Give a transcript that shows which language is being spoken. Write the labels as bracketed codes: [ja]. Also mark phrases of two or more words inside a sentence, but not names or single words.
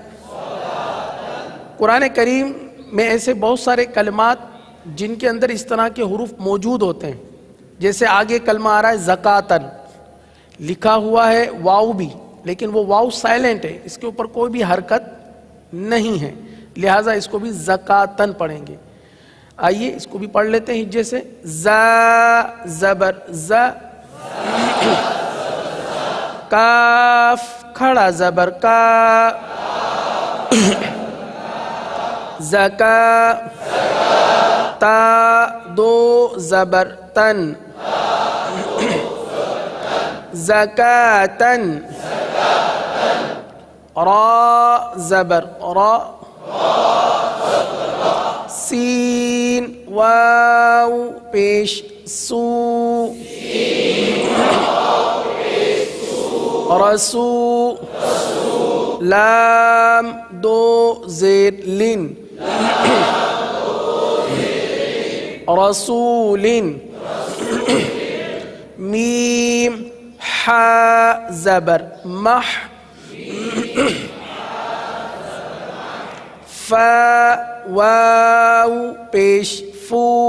[ur] قرآن کریم میں ایسے بہت سارے کلمات جن کے اندر اس طرح کے حروف موجود ہوتے ہیں، جیسے آگے کلمہ آ رہا ہے زکاتن، لکھا ہوا ہے واو بھی لیکن وہ واو سائلنٹ ہے، اس کے اوپر کوئی بھی حرکت نہیں ہے، لہٰذا اس کو بھی زکاتن پڑھیں گے۔ آئیے اس کو بھی پڑھ لیتے ہیں ہجے سے۔ زا زبر ز، کاف کھڑا زبر کا، زکا، تا دو زبر تن، زکاتن، را زبر را، سین واو پیش سو، رسو، لام دو زیر لن، رسول، میم حا زبر مح، فا واو پیش فو،